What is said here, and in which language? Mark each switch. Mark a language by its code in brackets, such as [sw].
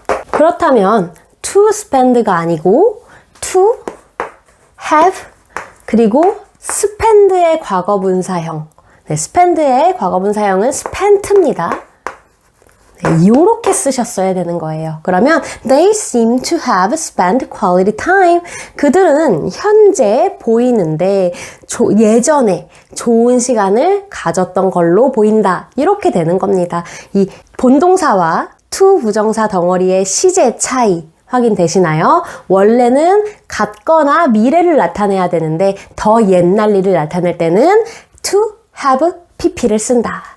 [ko] 그렇다면 [en] to spend [ko] 가 아니고 [en] to have [ko] 그리고 spend의 과거 분사형. 네, spend의 과거 분사형은 spent입니다. 네, 이렇게 쓰셨어야 되는 거예요. 그러면 [en] they seem to have spent quality time. [ko] 그들은 현재 보이는데 예전에 좋은 시간을 가졌던 걸로 보인다. 이렇게 되는 겁니다. 이 본동사와 to 부정사 덩어리의 시제 차이 확인되시나요? 원래는 같거나 미래를 나타내야 되는데 더 옛날 일을 나타낼 때는 [en] to have pp [ko] 를 쓴다.